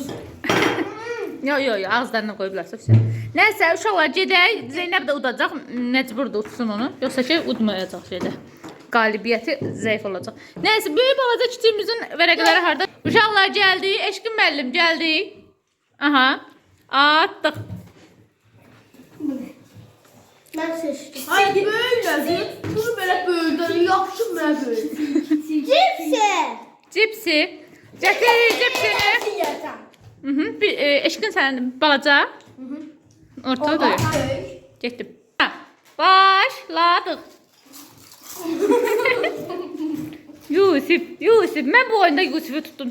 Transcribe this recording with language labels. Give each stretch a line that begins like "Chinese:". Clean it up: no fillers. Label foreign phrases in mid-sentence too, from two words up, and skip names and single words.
Azerbaijani: Yox, ağızlarına qoyub bilərsə. Nəysə, uşaqlar gedək. Zeynəb də udacaq. Məcburdur utsun onu. Yoxsa ki, udmayacaq şeydə. Qalibiyyəti zəif olacaq. Nəysə, böyük balaca kiçiyimizin vərəqələri harda? Uşaqlar gəldi. Eşkin müəllim gəldi. Aha. Atdıq.
Turkish: Ben seçtim. Ay böyle. Bunu böyle böyle. Yapışım böyle böyle.
Azerbaijani: Cipsi. Cipsi. Gətir cipsini. Eşkin sən balaca. Ortada da yox. Getdim. Ha, başladıq. Yusuf. Mən bu oyunda Yusufu tutdum.